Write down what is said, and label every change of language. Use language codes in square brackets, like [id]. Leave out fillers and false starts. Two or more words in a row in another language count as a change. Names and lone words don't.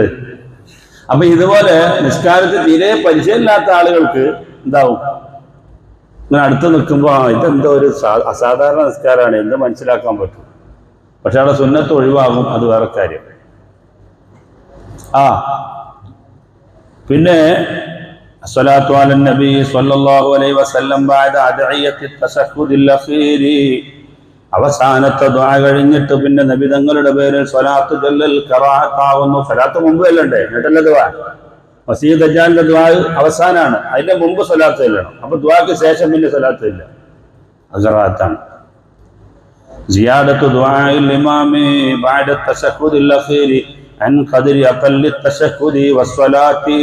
[ml] അപ്പൊ ഇതുപോലെ നിസ്കാരത്തിൽ തീരെ പരിചയമില്ലാത്ത ആളുകൾക്ക് എന്താവും, ഇങ്ങനെ അടുത്ത് നിൽക്കുമ്പോൾ ഇതെന്തോ ഒരു അസാധാരണ നിസ്കാരമാണ് എന്ത് മനസ്സിലാക്കാൻ പറ്റും. പക്ഷെ അവിടെ സുന്നത്ത് ഒഴിവാകും, അത് വേറെ കാര്യം. [ar] പിന്നെ الصلاة على النبي صلى الله عليه وسلم بعد أدعية التشهد الأخير. [ml] അവസാനത്തെ ദുആ കഴിഞ്ഞിട്ട് പിന്നെ നബി തങ്ങളുടെ പേരിൽ സ്വലാത്ത് ചൊല്ലൽ ഖറാഅത്താവുന്നു. സ്വലാത്ത് മുമ്പ് ചൊല്ലണ്ടേ, എന്നിട്ടല്ലേ ദുആ. മസീഹ് ദജ്ജാലിന്റെ ദുആ അവസാനാണ്, അതിന്റെ മുമ്പ് സ്വലാത്ത് ചൊല്ലണം. അപ്പൊ ദുആക്ക് ശേഷം പിന്നെ സ്വലാത്ത് ഇല്ല, അത് ഖറാഅത്താണ്. [ar] زيادة دعاء الإمام بعد التشهد الأخير عن قدر أقل التشهد والصلاة.